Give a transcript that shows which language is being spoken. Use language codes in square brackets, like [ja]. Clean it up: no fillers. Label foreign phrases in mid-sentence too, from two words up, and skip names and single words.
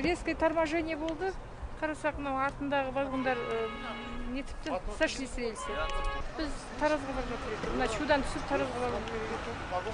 [ru] резкое торможение болды. [kk] Қарасақ, мынау артындағы вагондар нетіпті, [ru] сошли с рельсы. [kk] Біз Таразға барып жатыр едік. Мына Шудан түсіп Таразға барып керек еді.